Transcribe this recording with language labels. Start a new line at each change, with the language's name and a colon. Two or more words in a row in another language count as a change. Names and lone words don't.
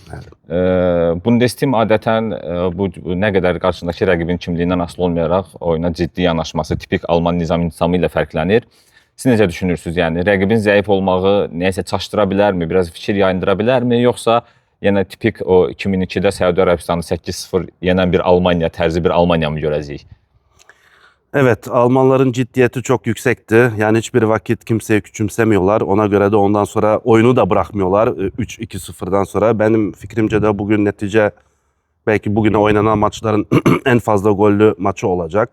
Azerbaijani: Bundestim adətən bu nə qədər qarşısındakı rəqibin kimliyindən asılı olmayaraq oyuna ciddi yanaşması tipik Alman nizamı ilə fərqlənir. Siz necə düşünürsünüz? Yəni rəqibin zəif olmağı nəyəsə çaşdıra bilərmi, biraz fikir yayındıra bilərmi, yoxsa yenə tipik o 2002-də Səudi Ərəbistanı 8-0 yenən bir Almanya, tərzi bir Almanya mı görəcəyik?
Turkish: Evet, Almanların ciddiyeti çok yüksekti. Yani hiçbir vakit kimseyi küçümsemiyorlar. Ona göre de ondan sonra oyunu da bırakmıyorlar 3-2-0'dan sonra. Benim fikrimce de bugün netice belki bugüne oynanan maçların en fazla gollü maçı olacak.